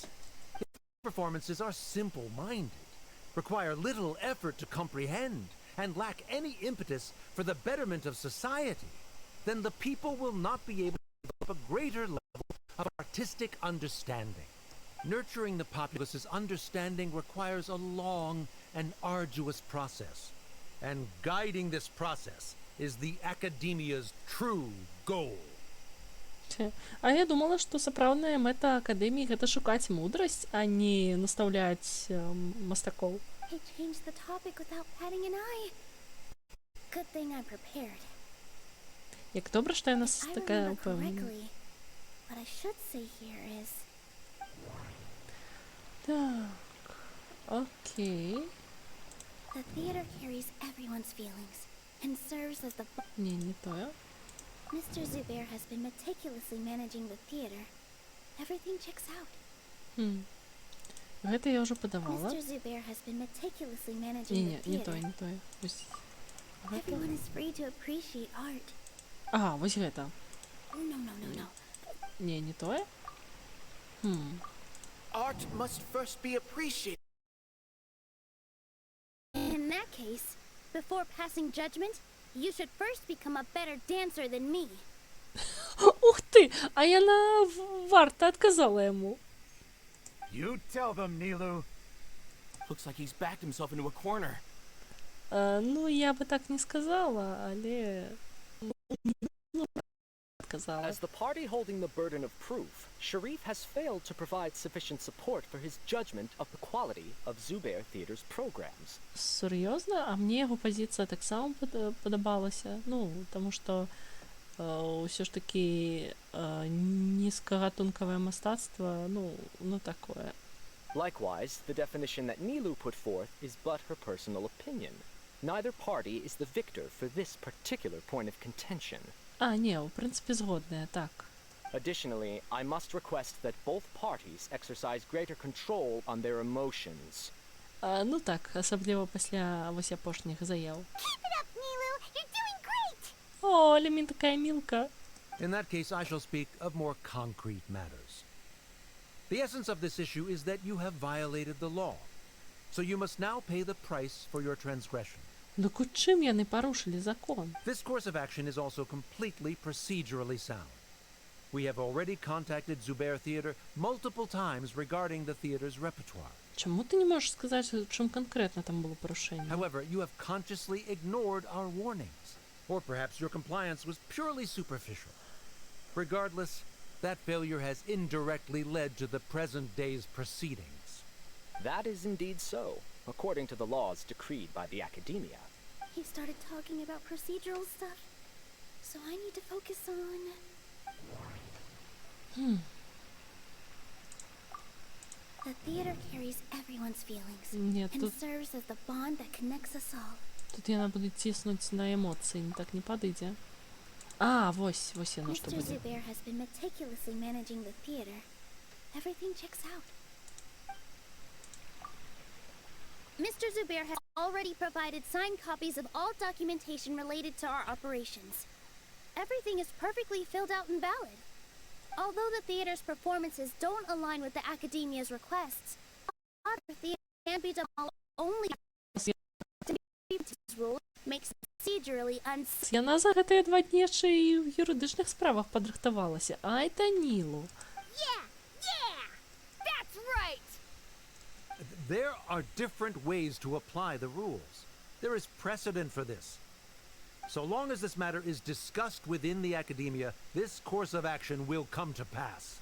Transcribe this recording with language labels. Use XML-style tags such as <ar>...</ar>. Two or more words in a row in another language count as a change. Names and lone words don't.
<en>If performances are simple-minded, require little effort to comprehend, and lack any impetus for the betterment of society, then the people will not be able to develop a greater level of artistic understanding. Nurturing the populace's understanding requires a long and arduous process, and guiding this process is the Academia's true goal.</en> <be>А я думала, што сапраўдная мэта акадэміі гэта шукаць мудрасць, а не настаўляць мастакоў.</be> <en>He changed the topic without batting an eye. Good thing I'm prepared.</en> <be>Як добра, што яна</be> <en>I</en> <be>такая</be> <en>remember</en> <be>ўпэўненая.</be> <en>correctly, what I should say here is</en> <be>Так, окей.</be> <en>the theater carries everyone's feelings and serves as the</en> <be>Не, не тое.</be> <en>Mr. Zubair has been meticulously managing the theater. Everything checks out.</en> <be>Гэта я ўжо падавала.</be> <en>Mr. Zubair has been meticulously managing</en> <be>Не,</be> <en>the</en> <be>не тое,</be> <en>theater.</en> <be>не тое. Вось гэта.</be> <en>Everyone is free to appreciate art.</en> <be>Ага, вось гэта.</be> <en>No.</en> <be>Не, не тое.</be> <en>Art must first be appreciated. In that case, before passing judgment, you should first become a better dancer than me.</en> <be>Ух ты! А яна варта адказала яму.</be> <en>You tell them, Nілу. Looks like he's backed himself into a corner.</en> <be>Ну, я бы так не сказала, але адказала.</be> <en>As the party holding the burden of proof, Sharif has failed to provide sufficient support for his judgment of the quality of Zubair Theater's programs.</en> <be>Сур'ёзна? А мне яго пазіцыя таксама падабалася. Ну, таму што ўсё ж такі нізкагатункавае мастацтва, ну такое.</be> <en>Likewise, the definition that Nilou put forth is but her personal opinion. Neither party is the victor for this particular point of contention.</en> <be>А, не, у прынцыпе згодная, так.</be> <en>Additionally, I must request that both parties exercise greater control on their emotions.</en> <be>Ну так, асабліва пасля вось апошніх заяў.</be> <en>Keep it up, Nilou! You're doing great!</en> <be>О, але мін такая мілка.</be> <en>In that case, I shall speak of more concrete matters. The essence of this issue is that you have violated the law, so you must now pay the price for your transgression.</en> <be>Дык у чым яны парушылі закон?</be> <en>This course of action is also completely procedurally sound. We have already contacted Zubair Theater multiple times regarding the theater's repertoire.</en> <be>Чаму ты не можаш сказаць, у чым канкрэтна там было парушэнне?</be> <en>However, you have consciously ignored our warnings, or perhaps your compliance was purely superficial. Regardless, that failure has indirectly led to the present day's proceedings. That is indeed so, according to the laws decreed by the Academia. He started talking about procedural stuff, so I need to focus on... The theater carries everyone's feelings</en> <be>Нет,</be> <en>and</en> <be>тут,</be> <en>serves as the bond that connects us all.</en> <be>тут яна будзе ціснуць на эмоцыі, не так не падыдзе. А, вось яно што</be> <en>Mr.</en> <be>будзе.</be> <en>Zubair has been meticulously managing the theater. Everything checks out. Mr. Zubair has already provided signed copies of all documentation related to our operations. Everything is perfectly filled out and valid. Although the theater's performances don't align with the Academia's requests, other theater can be done only rule makes procedurally unsafe.</en> <be>Яна за гэтыя 2 дні яшчэ і ў юрыдычных справах падрыхтавалася. Ай та Нілу.</be> <en>Yeah! That's right! There are different ways to apply the rules. There is precedent for this. So long as this matter is discussed within the Academia, this course of action will come to pass.</en>